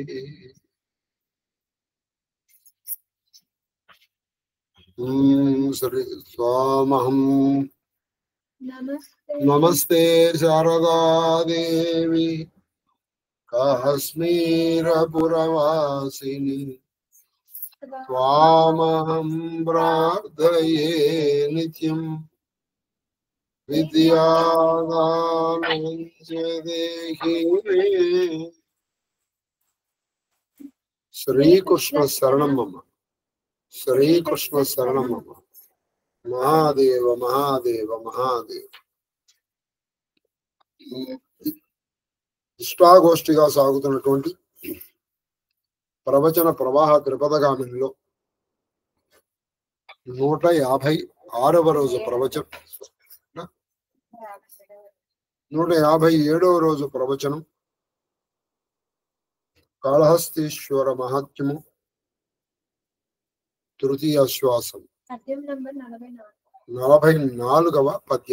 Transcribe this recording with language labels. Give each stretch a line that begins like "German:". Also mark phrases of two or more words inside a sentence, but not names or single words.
Sanskrit: श्री स्वामहं नमस्ते शारदा देवी काश्मीरपुरवासिनी त्वामहं प्रार्थये नित्यं विद्यादानं च देहि मे। श्रीकृष्ण शरणं मम, श्रीकृष्ण शरणं मम। महादेव महादेव महादेव।
Telugu: ఇష్టాగోష్ఠిగా సాగుతున్నటువంటి ప్రవచన ప్రవాహ త్రిపదగామినిలో 156వ రోజు ప్రవచనం, 157వ రోజు ప్రవచనం కాళహస్తీశ్వర మహాత్మ్యము తృతీయ శ్వాసం 44వ పద్యం.